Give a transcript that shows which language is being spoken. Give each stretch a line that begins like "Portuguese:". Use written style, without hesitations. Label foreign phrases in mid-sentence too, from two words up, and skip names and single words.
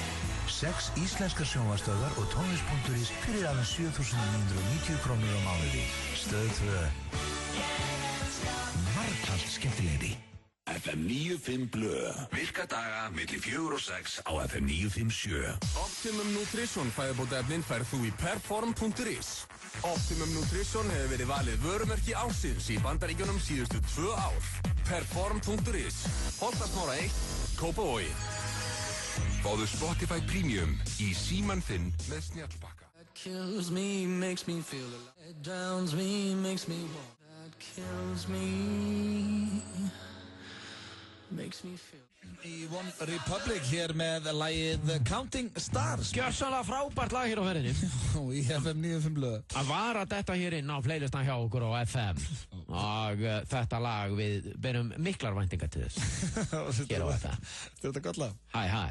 Icelandic: 6 íslenskar sjónvarpsstöðvar og tónlist.is fyrir aðeins 7.990 krónur á mánuði. Stöð 2. Margfalt skemmtilegri. FM 95 Blö. Virka daga milli 4 og 6 á FM 957. Optimum Nutrition fæðubótaefnin færð þú í perform.is. Optimum Nutrition hefur verið valið vörumerki ársins í Bandaríkjunum síðustu 2 ár. Perform.is Holtasmára 1, Kópavogi. Fáðu Spotify Premium í símann þinn með snjallpakka.
English: That kills me, makes me feel alive. That drowns me, makes me want. That kills me, makes me feel.
Icelandic: Í One Republic hér með lagið Counting Stars. Gjörsamlega frábært lag hér á ferðinni. Í FM 95 blöð. Að vara þetta hér inn á playlistan hjá okkur á FM. Og þetta lag við berum miklar væntingar til þess. Hér á FM. Þetta gott lag. Hæ.